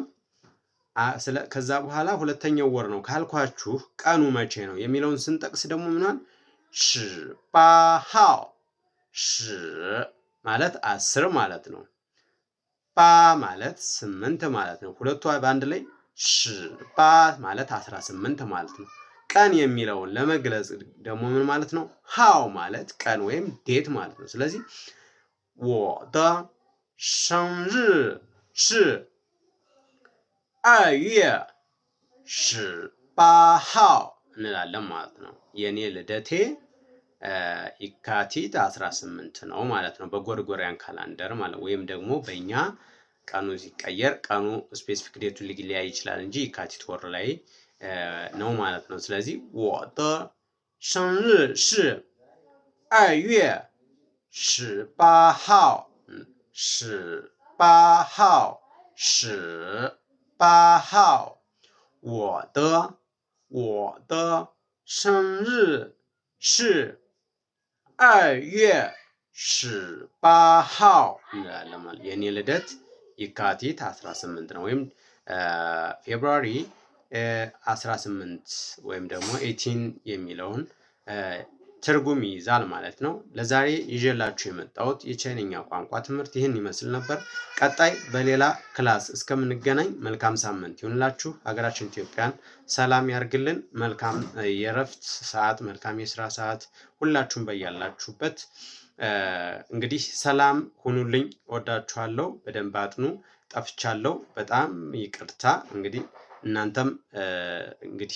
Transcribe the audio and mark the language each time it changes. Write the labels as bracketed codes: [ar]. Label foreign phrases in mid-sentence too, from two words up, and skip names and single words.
[am] ከዛ በኋላ ሁለተኛው ወር ነው ካልኳችሁ ቀኑ መቼ ነው የሚለውን ስንጠቅስ ደግሞ ምናል 18号 ሽ ማለት 10 ማለት ነው። ባ ማለት 8 ማለት ነው። ሁለቱ በአንድ ላይ 18 ማለት 18 ማለት ነው። ቀን የሚለውን ለመግለጽ ደግሞ ምን ማለት ነው? ሃው ማለት ቀን ወይም ዴት ማለት ነው። ስለዚህ [zh] 我的生日是2月18号 [am] እንላለን ማለት ነው። የኔ ልደቴ ይካቲት 18 ነው ማለት ነው። በጎርጎሪያን ካላንደር ማለት ወይም ደግሞ በእኛ ቀኑ ሲቀየር ቀኑ [en] specific date [am] ሊለያይ ይችላል እንጂ ይካቲት ወር ላይ ነው ማለት ነው። ስለዚህ [zh] 我的生日是2月 18号 18号 我的生日是2月18号 [am] እንላለን ማለት የኔ ልደት ይካቲት 18 ነው ወይም ፌብሩዋሪ 18 ወይም ደግሞ 18 የሚለውን ትርጉም ይይዛል ማለት ነው። ለዛሬ ይዤላችሁ የመጣሁት የቻይንኛ ቋንቋ ትምህርት ይህን ይመስል ነበር። ቀጣይ በሌላ ክላስ እስከምንገናኝ መልካም ሳምንት ይሁንላችሁ። ሀገራችን ኢትዮጵያን ሰላም ያርግልን። መልካም የእረፍት ሰዓት፣ መልካም የስራ ሰዓት ሁላችሁም በያላችሁበት እንግዲህ ሰላም ሁኑልኝ። ወዳችኋለሁ። በደንብ አጥኑ። ጠፍቻለሁ። በጣም ይቅርታ። እንግዲህ እናንተም እንግዲህ